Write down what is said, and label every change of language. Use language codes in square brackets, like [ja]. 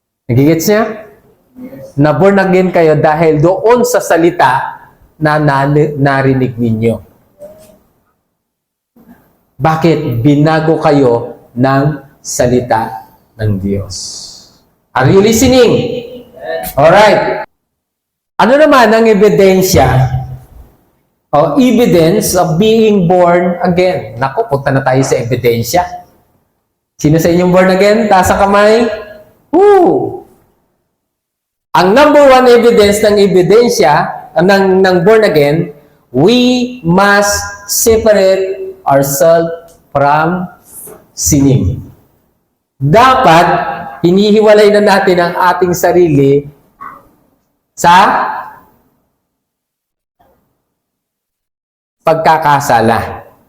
[tl] Nagigits niya? Na born again kayo dahil doon sa salita na narinig ninyo. Bakit? Binago kayo ng salita ng Diyos. [en] Are you listening? Alright. [tl] Ano naman ang ebidensya o [en] evidence of being born again? [tl] Naku, punta na tayo sa ebidensya. Sino sa inyong born again? Taas ang kamay. Woo! [en] Ang number one evidence ng ebidensya ng born again, we must separate ourselves from sinning. [tl] Dapat hinihiwalay na natin ang ating sarili sa pagkakasala.